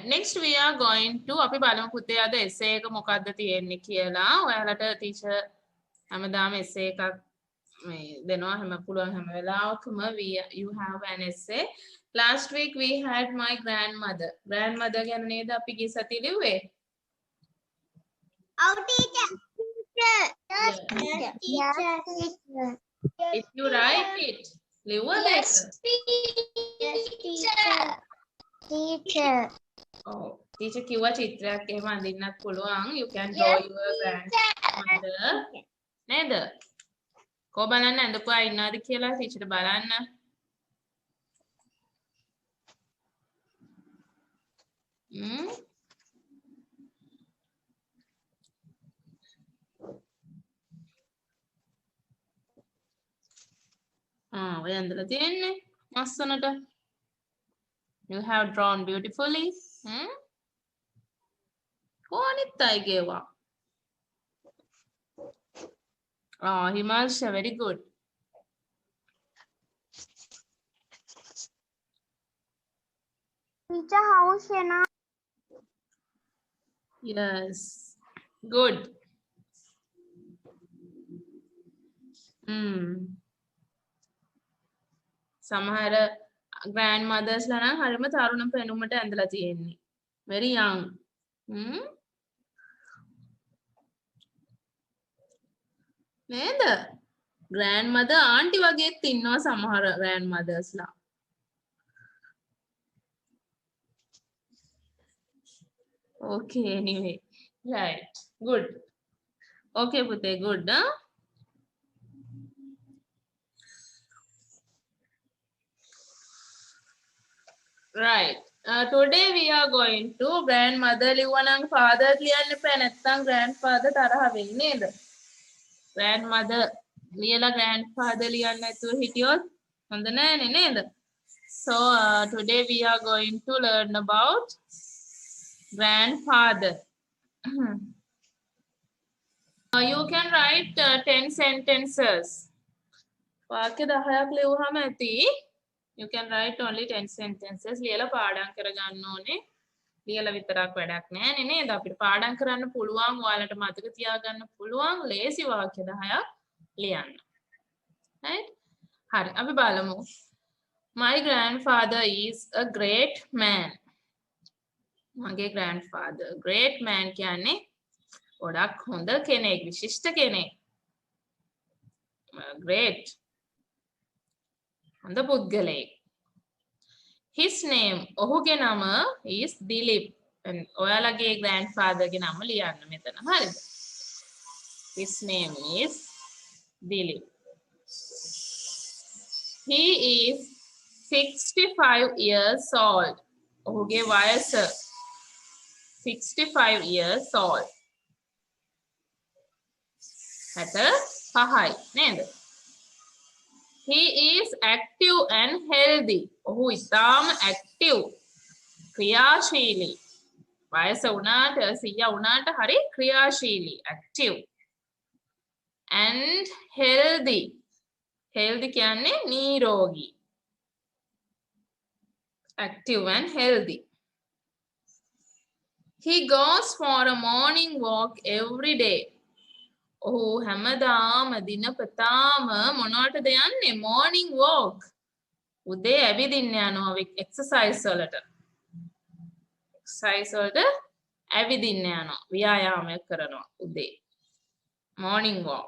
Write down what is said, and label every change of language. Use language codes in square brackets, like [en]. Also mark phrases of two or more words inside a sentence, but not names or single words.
[en] Next we are going to [si] අපි බලමු පුතේ අද essay එක මොකක්ද තියෙන්නේ කියලා. ඔයාලට teacher හැමදාම essay එකක් මේ දෙනවා හැම පුළුවන් හැම වෙලාවකම [en] you have an essay. Last week we had my grandmother. [si] Grandmother ගැන නේද අපි ගිය සතියේ ලිව්වේ? [en] Our teacher. Teacher. Yes. Teacher. Teacher. If you write it, [si] ලිව්වද ඒක? [en] Teacher. Teacher. [si] Oh, teacher කිව්වා චිත්‍රයක් එහෙම අඳින්නත් පුළුවන්. [en] You can draw your grandmother. [si] නේද? කො බලන්න ඇඳපු අය ඉන්නවද කියලා teacher බලන්න. ඔය ඇඳලා තියෙන්නේ ලස්සනට. [en] You have drawn beautifully. [si] කොහොනිත් අයගේවා. [en] Himansha, very good. Teacher, how is Shena? Yes, good. [si] සමහර grandmothers ලා නම් හරිම තරුණ පෙනුමට ඇඳලා තියෙන්නේ. [en] Very young. නේද? grandmother auntie [si] වගේත් ඉන්නවා සමහර grandmothers ලා. [en] Okay, anyway. Right. Good. Okay, Pute, good, huh? Right. Today we are going to [si] grandmother ලිව්වනම් father කියන්න එපා නැත්නම් grandfather තරහ වෙයි නේද? Grandmother ලියලා grandfather ලියන්න නැතුව හිටියොත් හොඳ නෑනේ නේද? [en] So today we are going to learn about grandfather. You can write 10 sentences. [si] වාක්‍ය 10ක් ලියුවාම ඇති. [en] You can write only 10 sentences. [si] ලියලා පාඩම් කරගන්න ඕනේ. ලියලා විතරක් වැඩක් නෑනේ නේද? අපිට පාඩම් කරන්න පුළුවන්, ඔයාලට මතක තියාගන්න පුළුවන් ලේසි වාක්‍ය 10ක් ලියන්න. Right? හරි. අපි බලමු. [en] My grandfather is a great man. [si] මගේ grandfather [en] great man [si] කියන්නේ ගොඩක් හොඳ කෙනෙක්, විශිෂ්ට කෙනෙක්. Great. හොඳ පුද්ගලයෙක්. [en] His name, [si] ඔහුගේ නම is Dilip. ඔයාලගේ grandfather ගේ නම ලියන්න මෙතන. හරිද? [en] His name is Dilip. He is 65 years old. [si] ඔහුගේ වයස 65 [en] years old. [si] 65යි නේද? [en] He is active and healthy. [si] ඔහු ඉතාම active. ක්‍රියාශීලී. වයස වුණාට 100 වුණාට හරි ක්‍රියාශීලී active. [en] And healthy. Healthy කියන්නේ නිරෝගී. Active and healthy. He goes for a morning walk every day. [si] ඔහු හැමදාම දිනපතාම මොනවටද යන්නේ? [en] Morning walk. [si] උදේ ඇවිදින්න යනවා exercise වලට. exercise වලට ඇවිදින්න යනවා. ව්‍යායාමයක් කරනවා උදේ. [en] Morning walk.